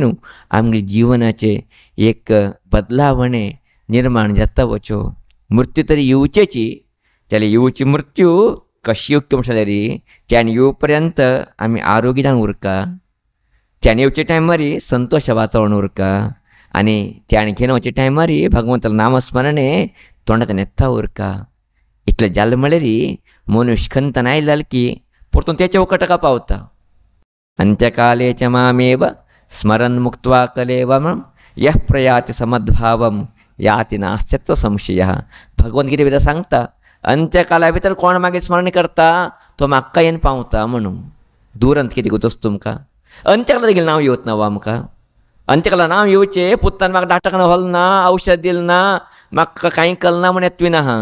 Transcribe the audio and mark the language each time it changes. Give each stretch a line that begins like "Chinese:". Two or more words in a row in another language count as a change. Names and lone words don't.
Konkani: न्हू आमगे जिवनाचे एक बदलावणे निर्माण जाता वच्यो मृत्यू तरी येवचेची जाल्यार येवची मृत्यू कशी येवची म्हणल्यार त्यान येवं पर्यंत आमी आरोग्यान उरका त्यान येवचे टायमार संतोश वातावरण उरका आनी त्यान घेवन वचे टायमार भगवंताचें नामस्मरणे तोंडांतल्यान येता उरका इतलें जालें म्हळ्यार मनुश्य खंतन आयला की परतून तेच्या वखटाका पावता
Sanskrit: अंत्यकाले च मामेव स्मरन् मुक्त्वा कलेवरं यः प्रयाति समद्भावं याति नास्त्यत्र संशयः
Konkani: भगवद्गीते भितर सांगता अंत्यकाला भितर कोण मागीर स्मरण करता तो म्हाका येवन पावता म्हणून दुरंत कितें गुतोस तुमकां अंत्यकाला तेगेलें नांव येवत ना आमकां अंत्यकाला नांव येवचें पुत्तान म्हाका डाक्टरान व्हरलें ना औषध दिलें ना म्हाका कांय कळना म्हण येतविना